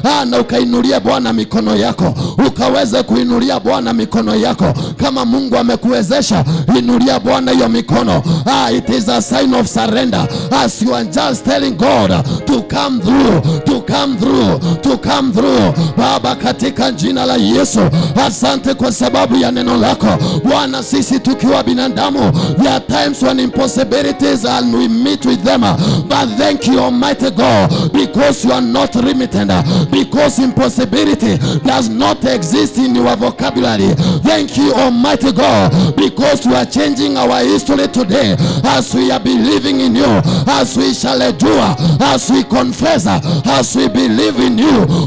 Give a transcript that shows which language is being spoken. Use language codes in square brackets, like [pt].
[sw] Na ukainulia Bwana mikono yako. Ukaweze kuinulia Bwana mikono yako. Kama Mungu amekuwezesha, inulia Bwana hiyo mikono. [en] It is a sign of surrender. As you are just telling God to come through, to come through, to come through. [sw] Baba, katika jina la Yesu, asante kwa sababu ya neno lako. Bwana, sisi tukiwa binadamu, [en] there are times when impossibilities and we meet with them. But thank you, Almighty God, because you are not limited, because impossibility does not exist in your vocabulary. Thank you, Almighty God, because you are changing our history today, as we are believing in you, as we shall endure, as we confess, as we believe in you.